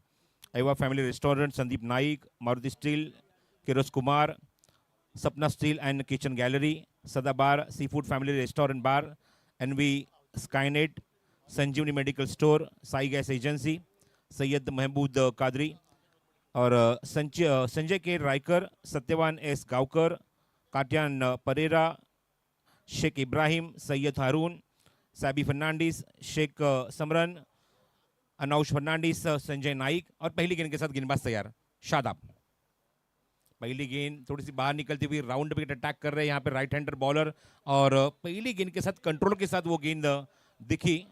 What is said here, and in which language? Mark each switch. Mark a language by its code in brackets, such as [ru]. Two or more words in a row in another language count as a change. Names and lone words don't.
[hi] एवा फैमिली रेस्टोरेंट, संदीप नाइक, मारुति स्टील, किरोज कुमार, सपना स्टील एंड किचन गैलरी, सदाबार सी फूड फैमिली रेस्टोरेंट बार, एनवी स्काईनेट, संजीवनी मेडिकल स्टोर, साई गैस एजेंसी, सैयद महमूद कादरी, और संजय के रायकर, सत्यवान एस गावकर, काटियान परेरा, शेख इब्राहिम, सैयद हारून, साबी फर्नांडिस, शेख समरन, अनौश फर्नांडिस, संजय नाइक, और पहली गेंद के साथ गेंदबाज तैयार शादाब। पहली गेंद थोड़ी सी बाहर निकलती हुई [en] round wicket attack [hi] कर रहे हैं यहाँ पे [en] right hander bowler, [hi] और पहली गेंद के साथ कंट्रोल के साथ वो गेंद दिखी।